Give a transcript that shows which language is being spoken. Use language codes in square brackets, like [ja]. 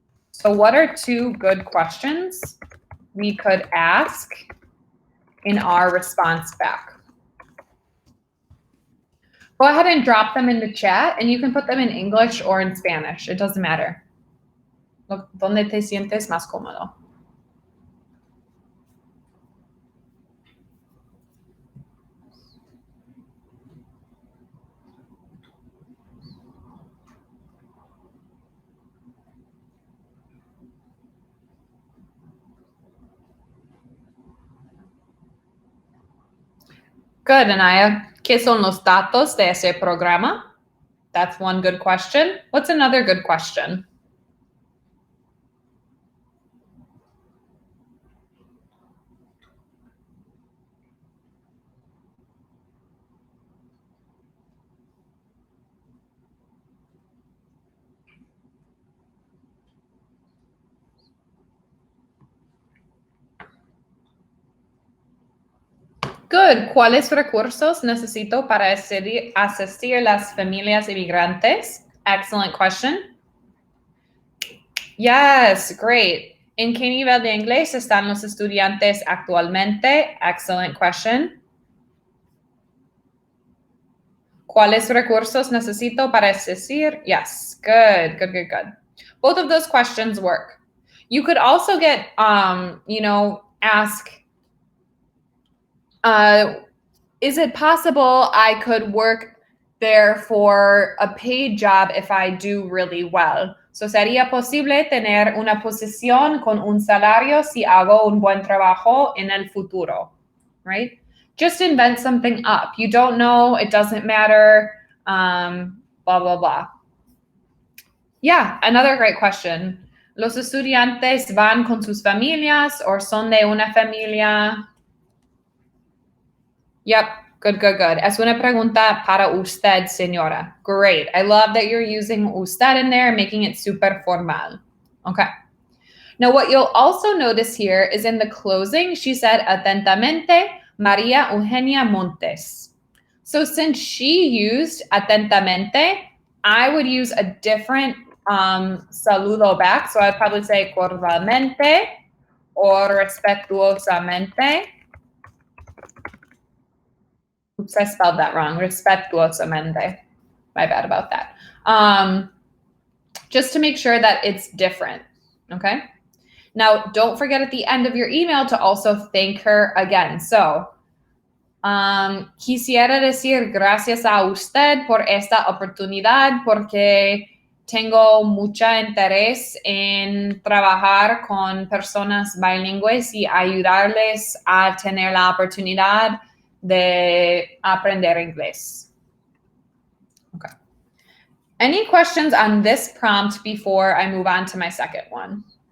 [en] So what are 2 good questions we could ask in our response back? Go ahead and drop them in the chat, and you can put them in English or in Spanish. It doesn't matter. [es] Look, ¿dónde te sientes más cómodo? [en] Good, Anaya. [es] ¿Qué son los datos de ese programa? [en] That's one good question. What's another good question? Good. [es] ¿Cuáles recursos necesito para asistir a las familias inmigrantes? [en] Excellent question. Yes, great. [es] ¿En qué nivel de inglés están los estudiantes actualmente? [en] Excellent question. [es] ¿Cuáles recursos necesito para asistir? [en] Yes, good. Both of those questions work. You could also get, ask, is it possible I could work there for a paid job if I do really well? [es] So, ¿sería posible tener una posición con un salario si hago un buen trabajo en el futuro? [en] Right? Just invent something up. You don't know, it doesn't matter, blah, blah, blah. Yeah, another great question. [es] ¿Los estudiantes van con sus familias o son de una familia? [en] Yep, good, good, good. [es] Es una pregunta para usted, señora. [en] Great. I love that you're using usted in there, making it super formal. Okay. Now, what you'll also notice here is in the closing, she said, atentamente, María Eugenia Montes. So since she used atentamente, I would use a different saludo back. So I'd probably say cordialmente or respetuosamente. Oops, I spelled that wrong. Respetuosamente. My bad about that. Just to make sure that it's different. Okay. Now, don't forget at the end of your email to also thank her again. [es] So, quisiera decir gracias a usted por esta oportunidad porque tengo mucho interés en trabajar con personas bilingües y ayudarles a tener la oportunidad de aprender inglés. [en] Okay. Any questions on this prompt before I move on to my second one?